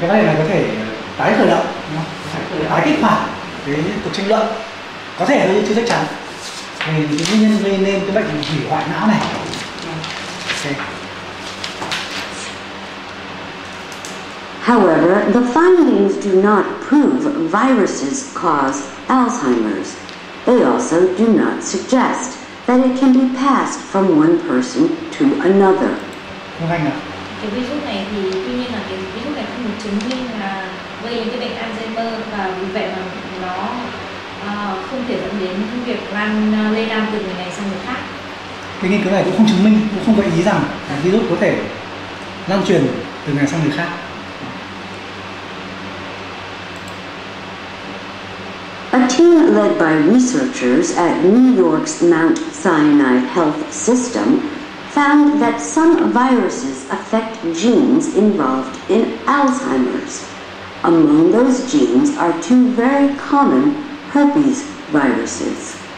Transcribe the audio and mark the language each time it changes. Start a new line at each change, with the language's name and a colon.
Vietnamese: Cái này là có thể tái khởi động, tái kích hoạt cái cuộc tranh luận, có thể thôi chưa chắc chắn về những nguyên nhân gây nên cái bệnh hủy hoại não này.
English: However, the findings do not prove viruses cause Alzheimer's. They also do not suggest that it can be passed from one person to another.
Vietnamese: Cái virus này thì tuy nhiên là cái virus này không được chứng minh là gây đến cái bệnh Alzheimer, và vì vậy mà nó không thể dẫn đến cái việc lây lan từ người này sang người khác. Cái nghiên cứu này cũng không chứng minh, cũng không gợi ý rằng virus có thể lan truyền từ người sang người khác.
English: A team led by researchers at New York's Mount Sinai Health System found that some viruses affect genes involved in Alzheimer's. Among those genes are two very common herpes viruses.